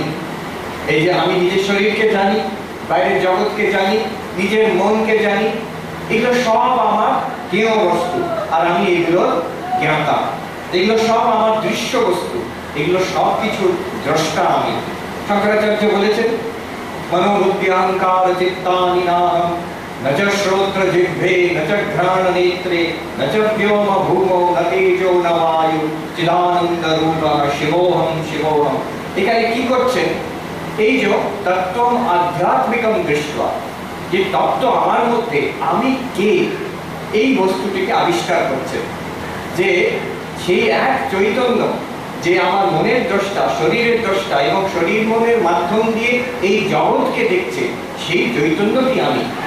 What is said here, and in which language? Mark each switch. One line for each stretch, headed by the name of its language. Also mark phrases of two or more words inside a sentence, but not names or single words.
Bangla: এই যে আমি নিজের শরীরকে জানি, বাইরের জগৎকে জানি, নিজের মনকে জানি, এগুলো সব আমার জ্ঞেয় বস্তু, আর আমি এগুলোর জ্ঞাতা। এগুলো সব আমার দৃশ্য বস্তু, এগুলো সব কিছুর দ্রষ্টা আমি। শঙ্করাচার্য বলেছেন,
Sanskrit: মনোবুদ্ধি অহংকার চিত্তানি নাহম, ন চ শ্রোত্র জিহ্বে, ন চ ঘ্রাণ নেত্রে, ন চ ব্যোম ভূমো, ন তেজো ন বায়ু, চিদানন্দ রূপঃ শিবোহম শিবোহম।
Bangla: এখানে কি করছেন? এই যে
Sanskrit: তত্ত্বম আধ্যাত্মিকম দৃष्ट्वा,
Bangla: যে তত্ত্ব আমার মধ্যে আমি কে, এই বস্তুটিকে আবিষ্কার করছেন। যে সেই এক চৈতন্য, যে আমার মনের দ্রষ্টা, শরীরের দ্রষ্টা, এবং শরীর মনের মাধ্যম দিয়ে এই জগৎকে দেখছে, সেই চৈতন্যটি আমি।